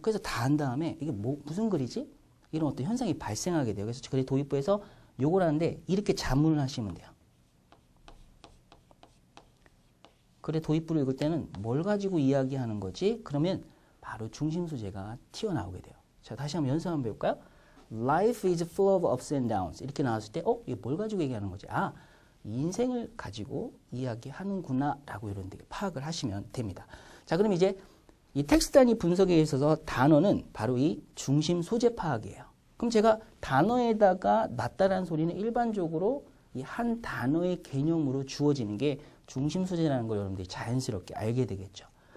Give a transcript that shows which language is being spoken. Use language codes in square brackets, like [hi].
[ko] 그래서 다 한 다음에 이게 무슨 글이지? 이런 어떤 현상이 발생하게 돼요. 그래서 글의 도입부에서 요걸 하는데 이렇게 자문을 하시면 돼요. 글의 도입부를 읽을 때는 뭘 가지고 이야기하는 거지? 그러면 바로 중심 소재가 튀어나오게 돼요. 자, 다시 한번 연습 한번 배울까요? [en] Life is full of ups and downs. [ko] 이렇게 나왔을 때, 이게 뭘 가지고 얘기하는 거지? 인생을 가지고 이야기하는구나 라고 이런 데 파악을 하시면 됩니다. 자, 그럼 이제 이 텍스트 단위 분석에 있어서 단어는 바로 이 중심 소재 파악이에요. 그럼 제가 단어에다가 놨다라는 소리는 일반적으로 이 한 단어의 개념으로 주어지는 게 중심 소재라는 걸 여러분들이 자연스럽게 알게 되겠죠.